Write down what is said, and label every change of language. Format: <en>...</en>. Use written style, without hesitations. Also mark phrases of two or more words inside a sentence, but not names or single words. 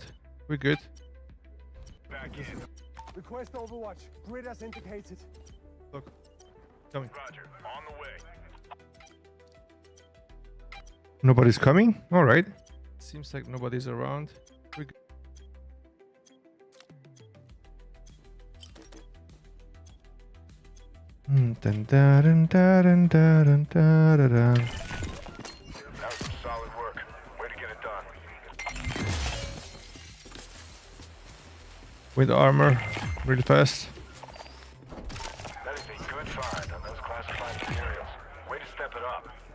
<en>We're good. Back in. Request Overwatch. Grid as indicated. Look. Coming. Roger, on the way. Nobody's coming? Alright. Seems like nobody's around. We're good. Dun, da, dun, da, dun, da, dun, da, da, da. That was some solid work. Way to get it done. With armor. Really fast. That is a good find on those classified materials. Way to step it up.</en>